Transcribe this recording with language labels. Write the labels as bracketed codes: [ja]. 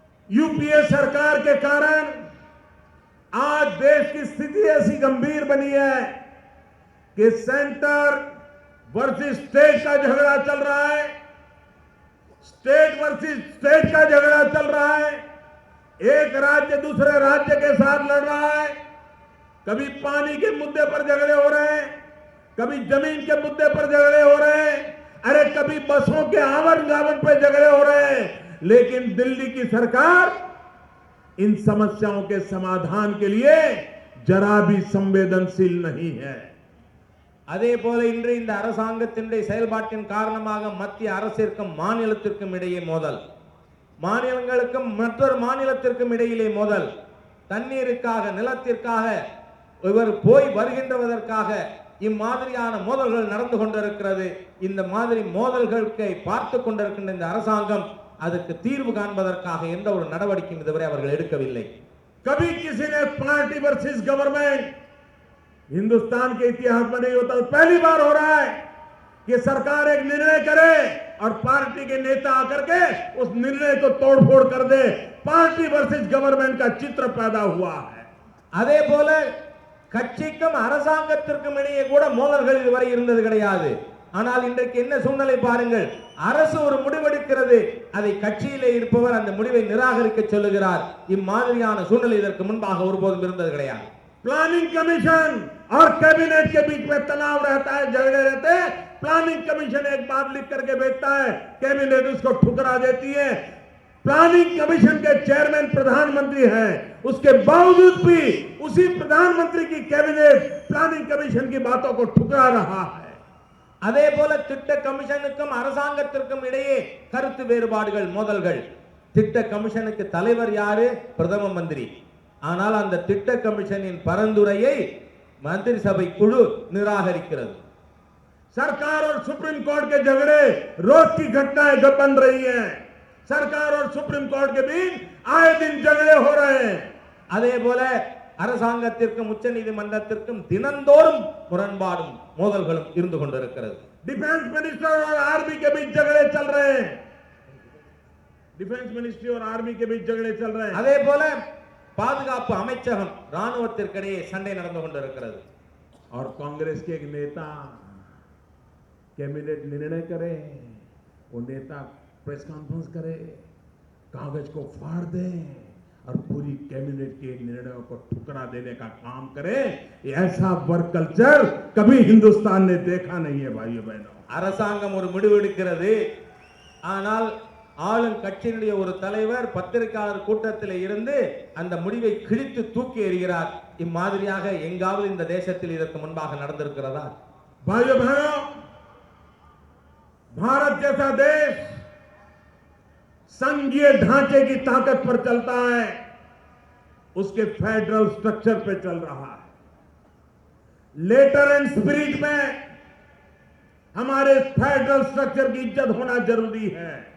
[hi] UPA सरकार के कारण आज देश की स्थिति ऐसी गंभीर बनी है कि सेंटर वर्सेस स्टेट का झगड़ा चल रहा है, स्टेट वर्सेस स्टेट का झगड़ा चल रहा है। एक राज्य दूसरे राज्य के साथ लड़ रहा है। कभी पानी के मुद्दे पर झगड़े हो रहे हैं, कभी जमीन के मुद्दे पर झगड़े हो रहे हैं, अरे कभी बसों के आवरण जावरण पर झगड़े हो रहे हैं। लेकिन दिल्ली की सरकार इन समस्याओं के समाधान के लिए जरा भी संवेदनशील नहीं है। [ta] அதே போல இன்று இந்த அரசாங்கத்தினுடைய செயல்பாட்டின் காரணமாக மத்திய அரசிற்கும் மாநிலத்திற்கும் இடையே மோதல், மாநிலங்களுக்கும் மற்றொரு மாநிலத்திற்கும் இடையிலே மோதல், தண்ணீருக்காக நிலத்திற்காக இவர் போய் வருகின்றதற்காக இம்மாதிரியான மோதல்கள் நடந்து கொண்டிருக்கிறது. இந்த மாதிரி மோதல்களுக்கு பார்த்து கொண்டிருக்கின்ற இந்த அரசாங்கம் அதுக்கு தீர்வு காண்பதற்காக எந்த ஒரு நடவடிக்கையும் இதுவரை அவர்கள் எடுக்கவில்லை. [hi] कभी किसी ने पार्टी वर्सेस गवर्नमेंट, हिंदुस्तान के इतिहास में नहीं होता, पहली बार हो रहा है कि सरकार एक निर्णय करे और पार्टी के नेता आकर के उस निर्णय को तोड़फोड़ कर दे, पार्टी वर्सेस गवर्नमेंट का चित्र पैदा हुआ है। [ta] அதே போல கட்சிக்கும் அரசாங்கத்திற்கும் இடையே கூட மோதல்கள் இதுவரை இருந்தது கிடையாது. ஆனால் இன்றைக்கு என்ன சூழ்நிலை பாருங்கள், அரசு ஒரு முடிவெடுக்கிறது, அதை கட்சியிலே இருப்பவர் அந்த முடிவை நிராகரிக்க சொல்லுகிறார். இம்மாதிரியான சூழ்நிலை இதற்கு முன்பாக ஒருபோதும் இருந்தது கிடையாது. [hi] प्लानिंग कमीशन और कैबिनेट के बीच में तनाव रहता है, झगड़े रहते हैं। प्लानिंग कमीशन एक बात लिख करके भेजता है, कैबिनेट उसको ठुकरा देती है। प्लानिंग कमीशन के चेयरमैन प्रधानमंत्री हैं, उसके बावजूद भी उसी प्रधानमंत्री की कैबिनेट प्लानिंग कमीशन की बातों को ठुकरा रहा है। [ta] அதே போல திட்ட கமிஷனுக்கும் அரசாங்கத்திற்கும் இடையே கருத்து வேறுபாடுகள், மோதல்கள். திட்ட கமிஷனுக்கு தலைவர் யாரு? பிரதம மந்திரி. ஆனால் அந்த திட்ட கமிஷனின் பரிந்துரையை मंत्री सभा कुழு निराகரிக்கிறது. [hi] सरकार और सुप्रीम कोर्ट के झगड़े रोज की घटनाएं बन रही हैं। सरकार और सुप्रीम कोर्ट के बीच आए दिन झगड़े हो रहे हैं। [ta] அதே போல அரசாங்கத்திற்கும் உச்ச நீதிமன்றத்திற்கும் தினந்தோறும் முரண்பாடும் மோதல்களும் இருந்து கொண்டிருக்கிறது. [hi] डिफेंस मिनिस्टर और आर्मी के बीच झगड़े चल रहे हैं। डिफेंस मिनिस्ट्री और आर्मी के बीच झगड़े चल रहे हैं। [ta] அதே போல பாதுகாப்பு அமைச்சகம் ராணுவத்திற்கிடையே சண்டை நடந்து கொண்டிருக்கிறது. [hi] और कांग्रेस के एक नेता कैबिनेट निर्णय करे, वो नेता प्रेस कॉन्फ्रेंस करे, कागज को फाड़ दे और पूरी कैबिनेट के निर्णयों को ठुकरा देने का काम करे। ऐसा वर्क कल्चर कभी हिंदुस्तान ने देखा नहीं है भाइयों बहनों। [ta] அரசாங்கம் ஒரு முடிவு எடுக்கிறது, ஆனால் ஆளும் கட்சியினுடைய ஒரு தலைவர் பத்திரிகையாளர் கூட்டத்தில் இருந்து அந்த முடிவை கிழித்து தூக்கி எறிகிறார். இம்மாதிரியாக எங்காவது இந்த தேசத்தில் இதற்கு முன்பாக நடந்திருக்கிறதா? [hi] भाइयों बहनों, भारत जैसा देश संघीय ढांचे की ताकत पर चलता है, उसके फेडरल स्ट्रक्चर पे चल रहा है। लेटर एंड स्पिरिट में हमारे फेडरल स्ट्रक्चर की इज्जत होना जरूरी है।